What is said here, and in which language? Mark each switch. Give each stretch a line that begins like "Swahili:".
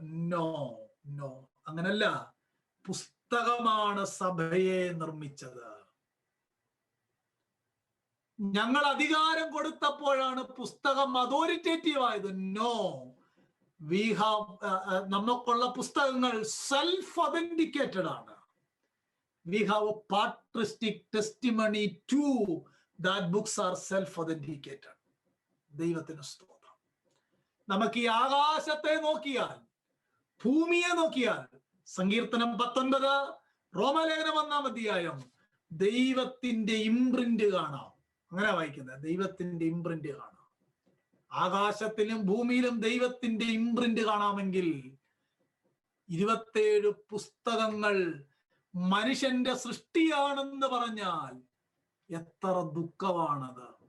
Malayalam: No, അങ്ങനല്ല. പുസ്തകമാണ് സഭയെ നിർമ്മിച്ചത്. ഞങ്ങൾ അധികാരം കൊടുത്തപ്പോഴാണ് പുസ്തകം അതോറിറ്റേറ്റീവ് ആയത്.
English: no, we have
Malayalam: നമുക്കുള്ള പുസ്തകങ്ങൾ സെൽഫ് ഒതന്റിക്കേറ്റഡ് ആണ്.
English: We have a patristic testimony too that books are self-authenticated.
Malayalam: ദൈവത്തിന് സ്തോത്രം. നമുക്ക് ഈ ആകാശത്തെ നോക്കിയാൽ, ഭൂമിയെ നോക്കിയാൽ, സങ്കീർത്തനം 19, റോമാലേഖനം 1-ാം അധ്യായം, ദൈവത്തിന്റെ ഇംപ്രിന്റ് കാണാം. അങ്ങനെ വായിക്കുന്നത്, ദൈവത്തിന്റെ ഇംപ്രിന്റ് കാണാം. ആകാശത്തിലും ഭൂമിയിലും ദൈവത്തിന്റെ ഇംപ്രിന്റ് കാണാമെങ്കിൽ 27 പുസ്തകങ്ങൾ മനുഷ്യന്റെ സൃഷ്ടിയാണെന്ന് പറഞ്ഞാൽ എത്ര ദുഃഖമാണത്.